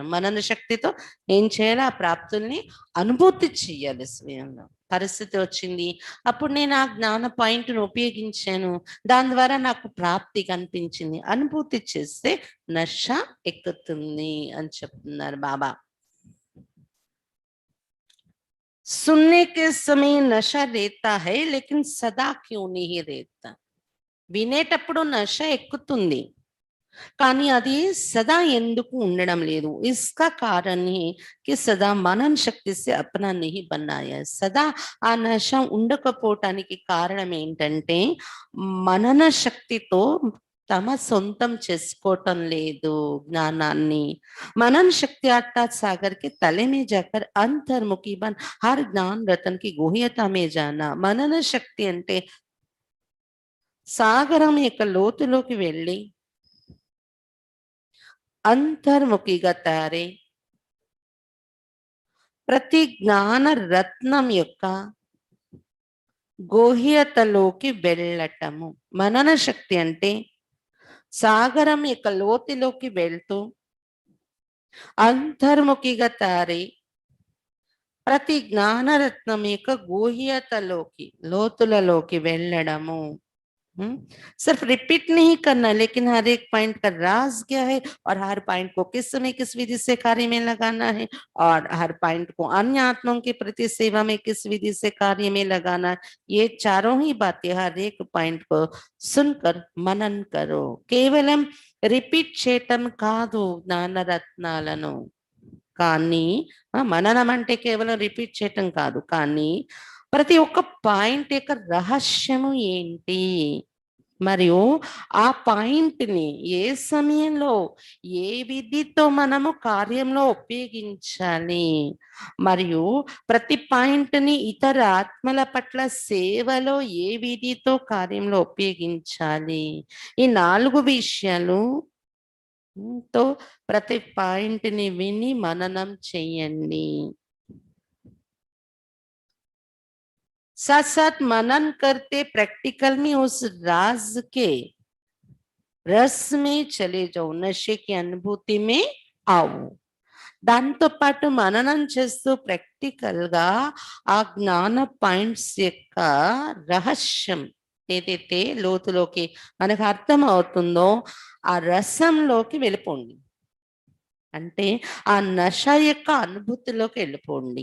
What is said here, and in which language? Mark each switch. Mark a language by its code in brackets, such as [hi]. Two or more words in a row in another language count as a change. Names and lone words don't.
[te] మనన శక్తితో ఏం చేయాలి? ఆ ప్రాప్తుల్ని అనుభూతి చెయ్యాలి స్వయంలో. పరిస్థితి వచ్చింది, అప్పుడు నేను ఆ జ్ఞాన పాయింట్ను ఉపయోగించాను, దాని ద్వారా నాకు ప్రాప్తి కనిపించింది, అనుభూతి చేస్తే నష ఎక్కుతుంది అని చెప్తున్నారు బాబా. [hi] सुनने के समय नशा रहता है लेकिन सदा क्यों नहीं रहता. [te] వినేటప్పుడు నష ఎక్కుతుంది, కానీ అది సదా ఎందుకు ఉండడం లేదు? [hi] इसका कारण है कि सदा मनन शक्ति से अपना नहीं बनाया. [te] సదా ఆ నష ఉండకపోవటానికి కారణం ఏంటంటే మనన శక్తితో తమ సొంతం చేసుకోవటం లేదు ज्ञानाన్ని. [hi] मनन शक्ति अर्थात सागर के तले में जाकर अंतर्मुखी बन हर ज्ञान रतन की गुह्यता में जाना. [te] मनन శక్తి అంటే సాగరం యొక్క లోతులోకి వెళ్ళి అంతర్ముఖిగా తయారై ప్రతి జ్ఞాన రత్నం యొక్క గోహ్యతలోకి వెళ్ళటము. మనన శక్తి అంటే సాగరం యొక్క లోతులోకి వెళ్తూ అంతర్ముఖిగా తయారై ప్రతి జ్ఞానరత్నం యొక్క గోహ్యతలోకి లోతులలోకి వెళ్ళడము. [hi] सिर्फ रिपीट नहीं करना, लेकिन हर एक पॉइंट का राज क्या है और हर पॉइंट को किस समय किस विधि से कार्य में लगाना है और हर पॉइंट को अन्य आत्माओं के प्रति सेवा में किस विधि से कार्य में लगाना है, ये चारों ही बातें हर एक पॉइंट को सुनकर मनन करो. [te] కేవలం రిపీట్ చేయటం కాదు జ్ఞాన రత్నాలను, కానీ మననం అంటే కేవలం రిపీట్ చేయటం కాదు, కానీ ప్రతి ఒక్క పాయింట్ యొక్క రహస్యము ఏంటి, మరియు ఆ పాయింట్ని ఏ సమయంలో ఏ విధితో మనము కార్యంలో ఉపయోగించాలి, మరియు ప్రతి పాయింట్ని ఇతర ఆత్మల పట్ల సేవలో ఏ విధితో కార్యంలో ఉపయోగించాలి, ఈ 4 విషయాలు తో ప్రతి పాయింట్ని విని మననం చెయ్యండి. [hi] साथ साथ मनन करते प्रैक्टिकल में उस राज के रस में चले जाओ, नशे की अनुभूति में आओ. [te] దాంతో పాటు మననం చేస్తూ ప్రాక్టికల్ గా ఆ జ్ఞాన పాయింట్స్ యొక్క రహస్యం ఏదైతే లోతులోకి మనకు అర్థం అవుతుందో ఆ రసంలోకి వెళ్ళిపోండి, అంటే ఆ నష యొక్క అనుభూతిలోకి వెళ్ళిపోండి.